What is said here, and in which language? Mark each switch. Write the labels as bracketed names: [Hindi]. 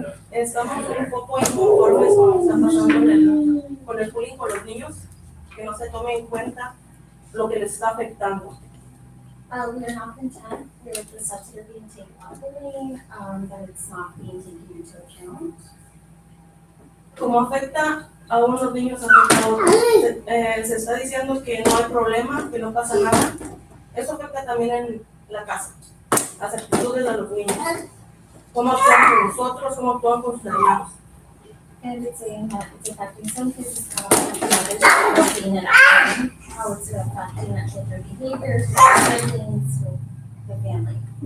[Spanish] Estamos un poco inconformes con lo que está pasando con el bullying con los niños, que no se tome en cuenta lo que les está afectando. [English] We are not content with the subsidy being taken off the bullying, that it's not being taken into account. [Spanish] Como afecta a unos niños, afecta a otros. Se está diciendo que no hay problema, que no pasa nada. Eso afecta también en la casa, las actitudes de los niños. Cómo actúan con nosotros, cómo actúan con sus hermanos. [English] And it's saying that it's affecting some kids, how it's affecting others, how it's being an outcome, how it's affecting with their behaviors, with their siblings, with the family.